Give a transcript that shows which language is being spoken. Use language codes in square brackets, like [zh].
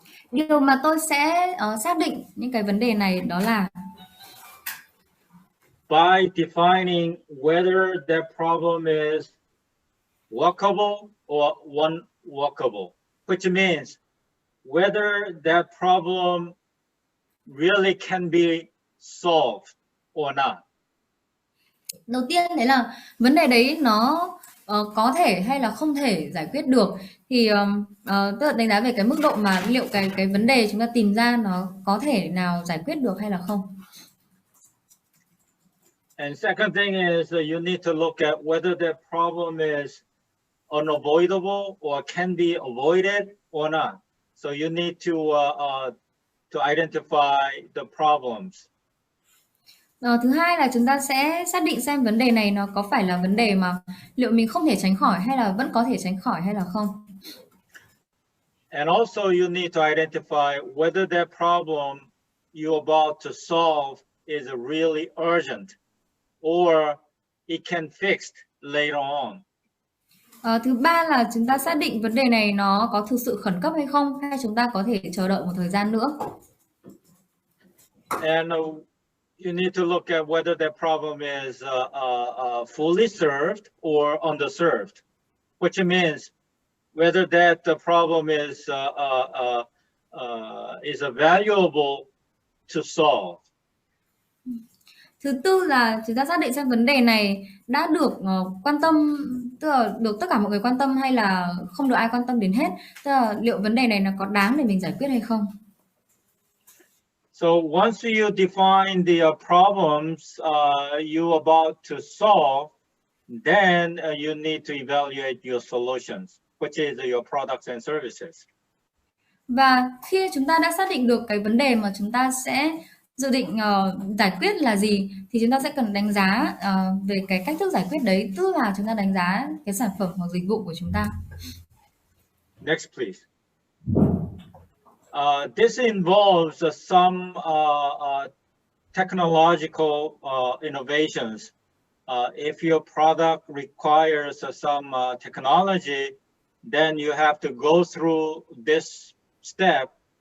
[vi] Điều mà tôi sẽ xác định những cái vấn đề này đó là [en] by defining whether that problem is workable or unworkable, which means whether that problem really can be solved or not. [vi] Đầu tiên đấy là vấn đề đấy nó có thể hay là không thể giải quyết được, thì tức là đánh giá về cái mức độ mà liệu cái vấn đề chúng ta tìm ra nó có thể nào giải quyết được hay là không. [en] And second thing is you need to look at whether that problem is unavoidable or can be avoided or not. So you need to identify the problems. [vi] Thứ hai là chúng ta sẽ xác định xem vấn đề này nó có phải là vấn đề mà liệu mình không thể tránh khỏi hay là vẫn có thể tránh khỏi hay là không. [en] And also you need to identify whether that problem you're about to solve is really urgent or it can fixed later on. [vi] Thứ ba là chúng ta xác định vấn đề này nó có thực sự khẩn cấp hay không, hay chúng ta có thể chờ đợi một thời gian nữa. [en] And you need to look at whether that problem is fully served or underserved, which means whether that the problem is valuable to solve. [vi] Thứ tư là chúng ta xác định xem vấn đề này đã được quan tâm, tức là được tất cả mọi người quan tâm hay là không được ai quan tâm đến hết, tức là liệu vấn đề này nó có đáng để mình giải quyết hay không. [en] So once you define the problems you about to solve, then you need to evaluate your solutions, which is your products and services. [vi] Và khi chúng ta đã xác định được cái vấn đề mà chúng ta sẽ dự định giải quyết là gì, thì chúng ta sẽ cần đánh giá về cái cách thức giải quyết đấy, tức là chúng ta đánh giá cái sản phẩm hoặc dịch vụ của chúng ta. [en] Next, please. This involves some technological innovations. If your product requires some technology, then you have to go through this step.